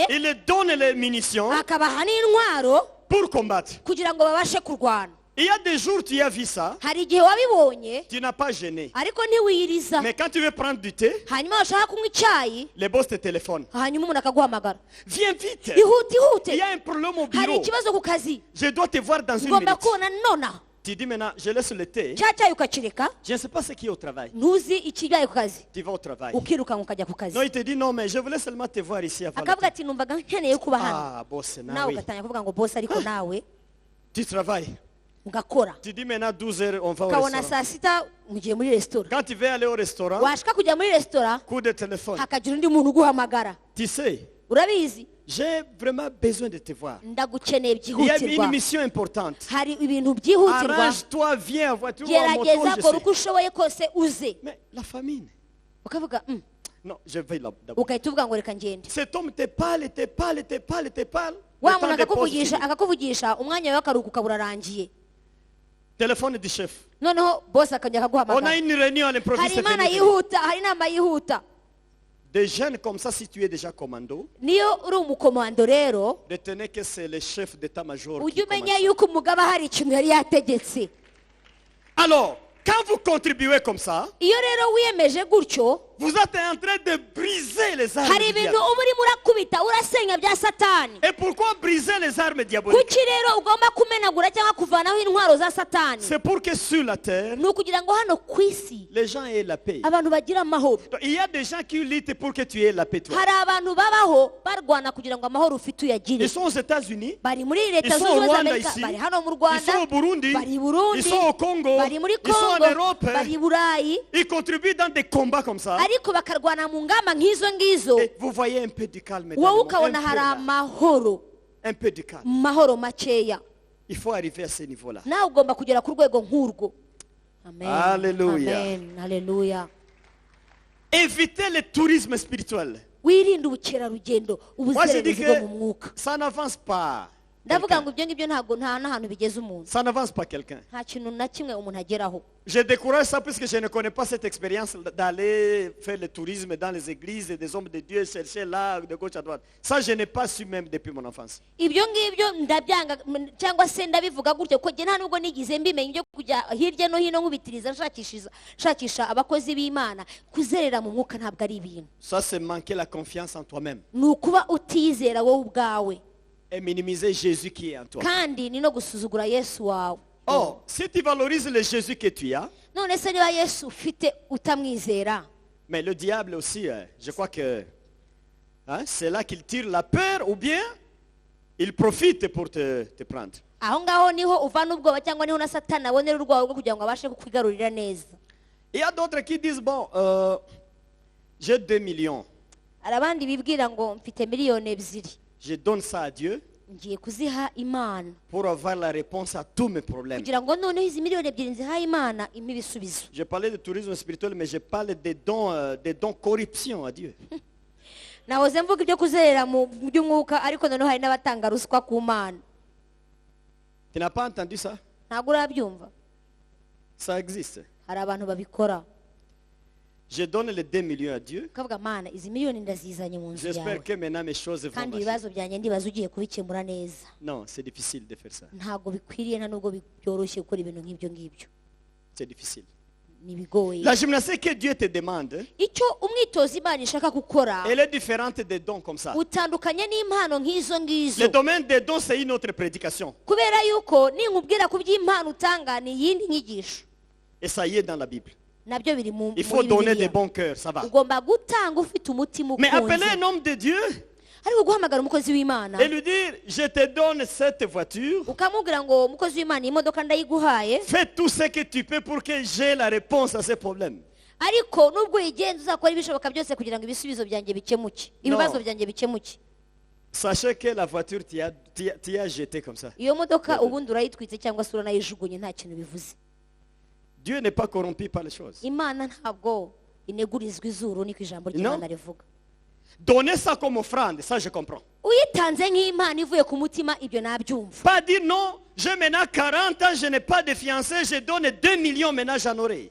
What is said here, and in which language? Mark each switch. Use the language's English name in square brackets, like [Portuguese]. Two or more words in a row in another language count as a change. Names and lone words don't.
[French] il leur donne les munitions [Kinyarwanda] akabaha n'intwaro [French] pour combattre. [Kinyarwanda] kugira ngo babashe kurwana. [French] Il y a des jours tu as vu ça, [Kinyarwanda] Hari igihe wabibonye [French] tu n'as pas gêné. [Kinyarwanda] ariko ntiwiyiriza. [French] Mais quand tu veux prendre du thé, [Kinyarwanda] Hanyuma washaka kunywa icyayi, [French] le boss te téléphone. [Kinyarwanda] hanyuma umuntu akaguhamagara. [French] Viens vite. [Kinyarwanda] Ihute [French] Il y [Kinyarwanda] ihute, [French] a un problème au [Kinyarwanda] hari [French] bureau. [Kinyarwanda] ikibazo ku kazi, [French] Je dois te voir dans une [Kinyarwanda] ugomba [French] minute. [Kinyarwanda] kubona nona. [French] Tu dis maintenant, je laisse le thé. [Kinyarwanda] Cya cyayi ukakireka, [French] Je ne sais pas ce qui est au travail. [Kinyarwanda] ntuzi ikibaye ku kazi, [French] Tu vas au travail. [Kinyarwanda] ukirukanka ukajya ku kazi. [French] Non, il te dit non, mais je voulais seulement te voir ici avant le [Kinyarwanda] Akavuga [French] thé. [Kinyarwanda] ati numvaga nkeneye kuba hano. [French] Ah, boss, [Kinyarwanda] Nawe nawe. ugatangira kuvuga ngo boss ariko nawe [French] Tu travailles. [Kinyarwanda] ugakora. [French] Tu dis maintenant 12 heures, on va au [Kinyarwanda] Ukabona [French] restaurant. [Kinyarwanda] saa sita mugiye muri resitora. [French] Quand tu veux aller au restaurant, [Kinyarwanda] Washaka kujya muri resitora [French] coup de téléphone. [Kinyarwanda] hakagira undi muntu uguhamagara. [French] Tu sais, [Kinyarwanda] Urabizi, [French] j'ai vraiment besoin de te voir. [Kinyarwanda] ndagukeneye [French] Il y a une [Kinyarwanda] byihutirwa. [French] mission importante. [Kinyarwanda] Hari ibintu byihutirwa. [French] Arrange-toi, viens en voiture ou en moto, [Kinyarwanda] Gerageza [French] je [Kinyarwanda] kora [French] sais. [Kinyarwanda] uko ushoboye kose uze. [French] Mais la famine. [Kinyarwanda] Ukavuga [French] Non, je vais là d'abord. [Kinyarwanda] ugahita uvuga ngo reka ngende. [French] Cet homme te parle, te parle, te parle, te parle. Le [Kinyarwanda] Wa [French] temps [Kinyarwanda] muntu [French] de pause [Kinyarwanda] akakuvugisha [French] finit. [Kinyarwanda] akakuvugisha umwanya wawe w'akaruhuko ukaba urarangiye. [French] Téléphone du chef. [Kinyarwanda] noneho boss akajya [French] On a [Kinyarwanda] akaguhamagara. [French] une réunion à [Kinyarwanda] Hari [French] l'improviste. [Kinyarwanda] imana yihuta, hari inama yihuta. [French] Des jeunes comme ça, si tu es déjà commando, [Kinyarwanda] Niyo uri umukomando rero, [French] retenez que c'est le chef d'état-major qui [Kinyarwanda] ujye [French] commande [Kinyarwanda] umenya [French] ça. [Kinyarwanda] yuko umugaba hari ikintu yari yategetse. [French] Alors, quand vous contribuez comme ça, [Kinyarwanda] Iyo rero wiyemeje gutyo, [French] vous êtes en train de briser les armes [Kinyarwanda] hari [French] du [Kinyarwanda] ibintu [French] diable. [Kinyarwanda] uba urimo urakubita urasenya bya satani. [French] Et pourquoi briser les armes diaboliques? [Kinyarwanda] Kuki rero ugomba kumenagura cyangwa kuvanaho intwaro za satani? [French] C'est pour que sur la terre, [Kinyarwanda] Ni ukugira ngo hano ku isi [French] les gens aient la paix. [Kinyarwanda] abantu bagira amahoro. [French] Donc, il y a des gens qui luttent pour que tu aies la paix, toi. [Kinyarwanda] Hari abantu babaho barwana kugira ngo amahoro ufite uyagire. [French] Ils sont aux États-Unis, [Kinyarwanda] Bari muri [French] ils [Kinyarwanda] leta [French] sont [Kinyarwanda] zunze [French] au [Kinyarwanda] ubumwe za [French] Rwanda [Kinyarwanda] Amerika, [French] ici, [Kinyarwanda] bari hano mu [French] ils [Kinyarwanda] Rwanda, [French] sont au Burundi, [Kinyarwanda] bari i Burundi, [French] ils sont au Congo, [Kinyarwanda] bari muri [French] ils sont en [Kinyarwanda] Congo, [French] Europe. [Kinyarwanda] bari i Burayi, [French] Ils contribuent dans des combats comme ça. [Kinyarwanda] ariko bakarwana mu ngamba nk'izo ngizo. [French] Et vous voyez un peu du calme. dans [Kinyarwanda] Wowe [French] le monde. [Kinyarwanda] ukabona hari amahoro, [French] Un peu du calme. [Kinyarwanda] mahoro makeya. [French] Il faut arriver à ce niveau-là. [Kinyarwanda] Nawe ugomba kugera ku rwego nk'urwo. [French] Amen. Alléluia. [Kinyarwanda] Amen. Haleluya. [French] Évitez le tourisme spirituel. [Kinyarwanda] Wirinde ubukerarugendo, [French] Moi, je dis [Kinyarwanda] ubuzererezi bwo mu [French] que [Kinyarwanda] mwuka. [French] ça n'avance pas. [Kinyarwanda] Ndavuga ngo ibyo ngibyo ntabwo nta n'ahantu bigeze umuntu. [French] Ça n'avance pas quelqu'un. [Kinyarwanda] Nta kintu na kimwe umuntu ageraho. [French] Je décourage ça puisque je ne connais pas cette expérience d'aller faire le tourisme dans les églises et des hommes de Dieu, chercher là, de gauche à droite. Ça, je n'ai pas su même depuis mon enfance. [Kinyarwanda] Ibyo ngibyo ndabyanga cyangwa se ndabivuga gutyo ko nta nubwo nigize mbimenya ibyo kujya hirya no hino nkubitiriza nshakisha abakozi b'Imana. Kuzerera mu mwuka ntabwo ari ibintu. [French] Ça, c'est manquer la confiance en toi-même [Kinyarwanda] Ni ukuba utizera wowe ubwawe, [French] et minimiser Jésus qui est en toi. [Kinyarwanda] kandi ni no gusuzugura Yesu wawe. [French] Or, si tu valorises le Jésus que tu as, [Kinyarwanda] None se niba Yesu ufite utamwizera, [French] mais le diable aussi, je crois que c'est là qu'il tire la peur ou bien il profite pour te prendre. [Kinyarwanda] aho ngaho niho uvana ubwoba cyangwa niho na Satani abonera urwawe rwo kugira ngo abashe kukwigarurira neza. [French] Il y a d'autres qui disent, bon, j'ai 2 millions, [Kinyarwanda] Hari abandi bibwira ngo mfite miliyoni 2, [French] je donne ça à Dieu [Kinyarwanda] ngiye kuziha Imana [French] pour avoir la réponse à tous mes problèmes. [Kinyarwanda] kugira ngo noneho izi miliyoni 2 nzihaye Imana impe ibisubizo. [French] Je parlais de tourisme spirituel, mais je parle des dons corruption à Dieu. [Kinyarwanda] Nahoze mvuga ibyo kuzerera mu by'umwuka, ariko noneho hari n'abatanga ruswa ku Mana. [French] Tu n'as pas entendu ça? [Kinyarwanda] Ntabwo urabyumva? [French] Ça existe. [Kinyarwanda] Hari abantu babikora. [French] Je donne les 2 millions à Dieu. [Kinyarwanda] Ukavuga Mana, izi miliyoni ndazizanye mu nzu [French] J'espère [Kinyarwanda] yawe, [French] que maintenant mes choses vont [Kinyarwanda] kandi [French] marcher. [Kinyarwanda] ibibazo byanjye ndibaza ugiye kubikemura neza. [French] Non, c'est difficile de faire ça. [Kinyarwanda] Ntabwo bikwiriye nta nubwo byoroshye gukora ibintu nk'ibyo ngibyo. [French] C'est difficile. [Kinyarwanda] Ni bigoye. [French] La gymnastique que Dieu te demande, [Kinyarwanda] Icyo umwitozo Imana ishaka gukora [French] elle est différente des dons comme ça. [Kinyarwanda] utandukanye n'impano nk'izo ngizo. [French] Le domaine des dons, c'est une autre prédication. [Kinyarwanda] Kubera yuko ninkubwira ku by'impano utanga ni iyindi nyigisho. [French] Et ça y est dans la Bible. [Kinyarwanda] Nabyo biri mu [French] Il faut donner des [Kinyarwanda] Bibiliya. [French] bons cœurs, ça va. [Kinyarwanda] Ugomba gutanga ufite umutima [French] Mais appeler [Kinyarwanda] ukunze. [French] un homme de Dieu [Kinyarwanda] Ariko guhamagara umukozi w'Imana [French] et lui dire, je te donne cette voiture, [Kinyarwanda] ukamubwira ngo umukozi w'Imana iyi modoka ndayiguhaye, [French] fais tout ce que tu peux pour que j'ai la réponse à ces problèmes. [Kinyarwanda] ariko nubwo uyigenza uzakora ibishoboka byose kugira ngo ibisubizo byanjye bikemuke, ibibazo byanjye bikemuke. [French] Sachez que la voiture, tu as jeté comme ça. [Kinyarwanda] Iyo modoka ubundi urayitwitse cyangwa se uranayijugunye, nta kintu bivuze. [French] Dieu n'est pas corrompu par les choses. [Kinyarwanda] Imana ntabwo inegurizwa izuru, niko ijambo ry'Imana rivuga. [French] Donner ça comme offrande, ça je comprends. [Kinyarwanda] Uyitanze nk'impano ivuye ku mutima, ibyo nabyumva. [French] Pas dire non, j'ai maintenant 40 ans, je n'ai pas de fiancé, je donne 2 millions, maintenant j'en aurai.